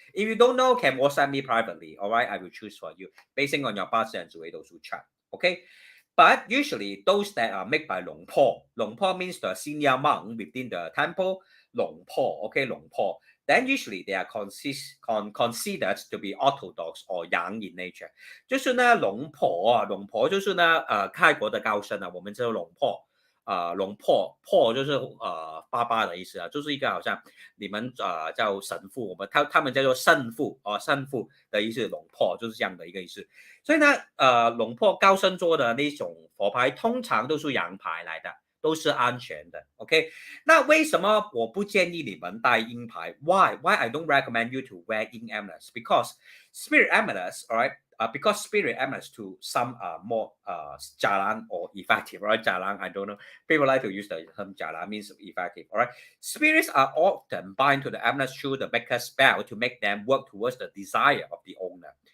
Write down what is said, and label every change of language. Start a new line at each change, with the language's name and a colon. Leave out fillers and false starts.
English: If you don't know, can WhatsApp me privately. All right, I will choose for you based on your past and chat. Okay. But usually those that are made by Long Po. Long Po means the senior monk within the temple. Long Po, okay, Long Po. Then usually they are considered to be orthodox or yang in nature.
Chinese: 就是呢，龙婆啊，龙婆就是呢，泰国的高僧啊，我们叫龙婆。龙破就是爸爸的意思啊，就是一个好像你们叫神父，他们叫做圣父圣父的意思，龙破就是这样的一个意思。所以呢，龙破高僧做的那种佛牌，通常都是羊牌来的，都是安全的。 OK，那为什么我不建议你们戴鹰牌 ？
English: Why I don't recommend you to wear 鹰 amulets? Because spirit amulets, all right? Because spirit amulets to some are more jalan or effective, right? Jalan, I don't know. People like to use the term jalan means effective, all right? Spirits are often bind to the amulets through the maker's spell to make them work towards the desire of the owner.